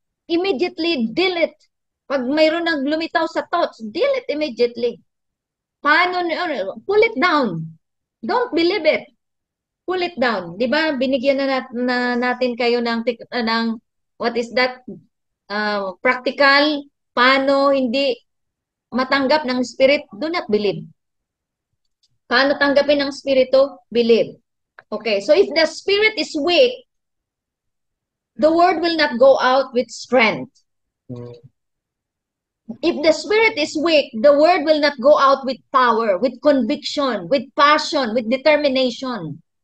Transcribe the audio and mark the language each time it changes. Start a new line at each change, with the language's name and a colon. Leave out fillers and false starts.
English: Immediately delete.
Filipino: Pag mayroon nang lumitaw sa thoughts,
English: delete immediately. Paano? Pull it down. Don't believe it. Pull it down. 'Di ba?
Filipino: Binigyan natin kayo ng
English: what is that? Practical.
Filipino: Paano hindi matanggap ng spirit?
English: Do not believe.
Filipino: Paano tanggapin ng spirito?
English: Believe. Okay, so if the spirit is weak, the word will not go out with strength. If the spirit is weak, the word will not go out with power, with conviction, with passion, with determination.